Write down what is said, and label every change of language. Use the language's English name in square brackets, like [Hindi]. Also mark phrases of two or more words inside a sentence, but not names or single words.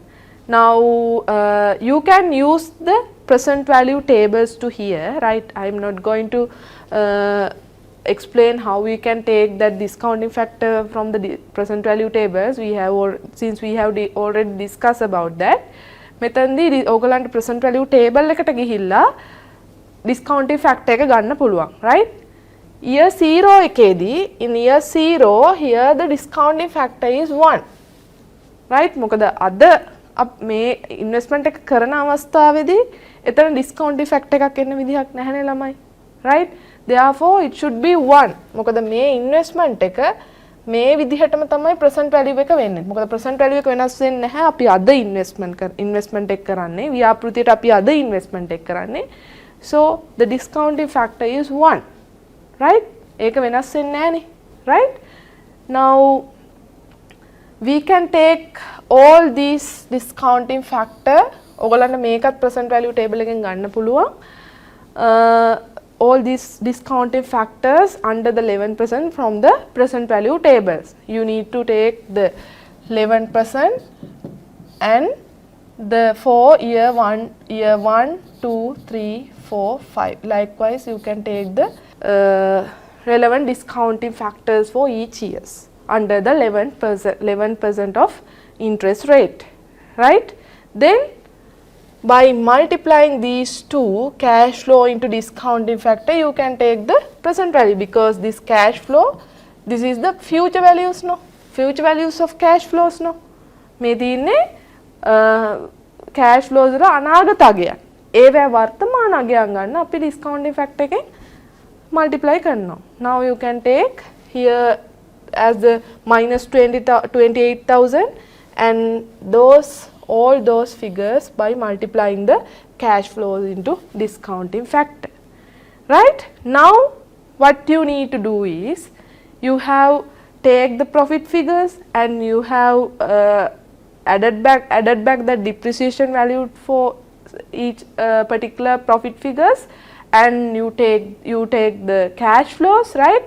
[English] Now you can use the present value tables to here, right? I am not going to explain how we can take that discounting factor from the present value tables. We have since we have already discussed about that. [Sinhala] මෙතනදී ඕගලන්ට [English] present value table [Sinhala] එකට ගිහිල්ලා [English] discounting factor [Sinhala] එක ගන්න පුළුවන්, [English] right? Year 0 එකේදී in year 0 here the discounting factor is 1, right? [Sinhala] මොකද අද මේ investment එක කරන අවස්ථාවේදී එතන discounting factor එකක් එන්න විදිහක් නැහැනේ ළමයි, [English] right? Therefore it should be 1. [Sinhala] මොකද මේ investment එක මේ විදිහටම තමයි [English] present value [Sinhala] එක වෙන්නේ. මොකද [English] present value [Sinhala] එක වෙනස් වෙන්නේ නැහැ. අපි අද investment එක කරන්නේ. ව්‍යාපෘතියට අපි අද investment එක කරන්නේ. [English] So the discounting factor is 1. Right? [Sinhala] ඒක වෙනස් වෙන්නේ නැහැනේ. [English] Right? Now we can take all these discounting factor. [Sinhala] ඔයගොල්ලන්ට මේකත් [English] present value table [Sinhala] එකෙන් ගන්න පුළුවන්. [English] All these discounting factors under the 11% from the present value tables. You need to take the 11% and the for year 1, 2, 3, 4, 5. Likewise, you can take the relevant discounting factors for each years under the 11% of interest rate, right? Then by multiplying these two, cash flow into discounting factor, you can take the present value because this cash flow, this is the future values, no? Future values of cash flows, no? [Sinhala] මේ තියෙන්නේ [English] cash flows [Sinhala] වල අනාගත අගයන්. ඒවැ වර්තමාන අගයන් ගන්න අපි [English] discounting factor [Sinhala] එකෙන් multiply කරනවා. [English] Now you can take here as the minus 28,000 and all those figures by multiplying the cash flows into discounting factor, right? Now what you need to do is you have take the profit figures and you have added back the depreciation value for each particular profit figures, and you take the cash flows, right?